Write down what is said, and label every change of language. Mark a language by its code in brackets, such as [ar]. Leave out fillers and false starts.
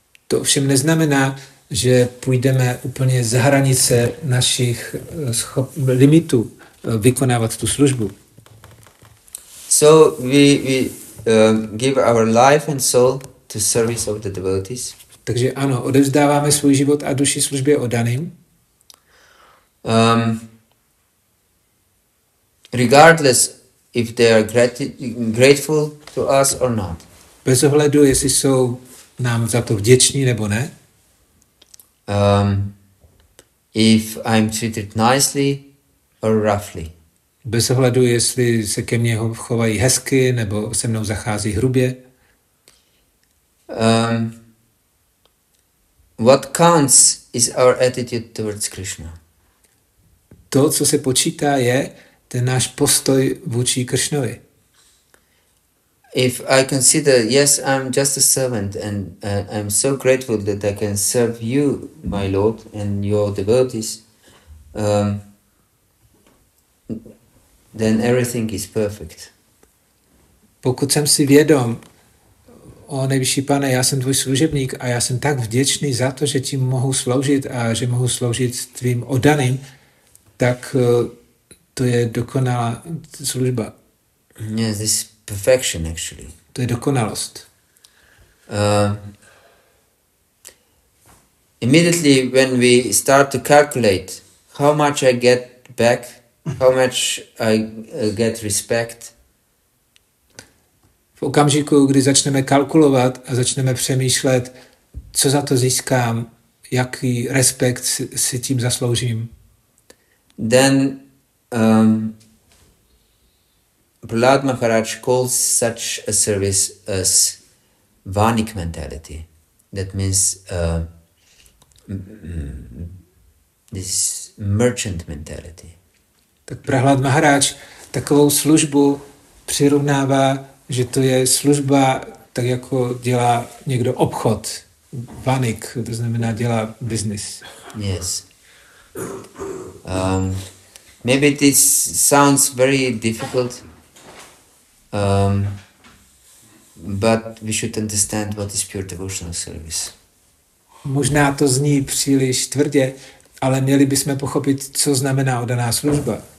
[cs] To ovšem neznamená, že půjdeme úplně za hranice našich limitů vykonávat tu službu. [en] So we give our life and soul to service of the devotees. [cs] Takže ano, odevzdáváme svůj život a duši službě oddaným. [en] Regardless if they are grateful to us or not. [cs] Bez ohledu, jestli jsou nám za to vděční nebo ne. [en] If I'm treated nicely or roughly. [cs] Bez ohledu, jestli se ke mně chovají hezky nebo se mnou zachází hrubě. [en] What counts is our attitude towards Krishna. [cs] To, co se počítá, je ten náš postoj vůči Krišnovi. [en] If I consider, yes, I'm just a servant and I'm so grateful that I can serve you, my Lord, and your devotees, then everything is perfect. [cs] Pokud jsem si vědom, o nejvyšší Pane, já jsem tvůj služebník a já jsem tak vděčný za to, že ti mohu sloužit a že mohu sloužit tvým oddaným, tak to je dokonalá služba. [en] Yes, this is perfection actually. [cs] To je dokonalost. [en] Immediately when we start to calculate how much I get back, how much I get respect, [cs] v okamžiku, kdy začneme kalkulovat a začneme přemýšlet, co za to získám, jaký respekt si tím zasloužím, [en] then Prahlad Maharaj calls such a service as vanik mentality. That means this merchant mentality. [cs] Tak Prahlad Maharaj takovou službu přirovnává, že to je služba, tak jako dělá někdo obchod. Vanik, to znamená dělá business. [en] Yes. Maybe this sounds very difficult, but we should understand what is pure devotional service. [cs] Možná to zní příliš tvrdě, ale měli bychom pochopit, co znamená oddaná služba.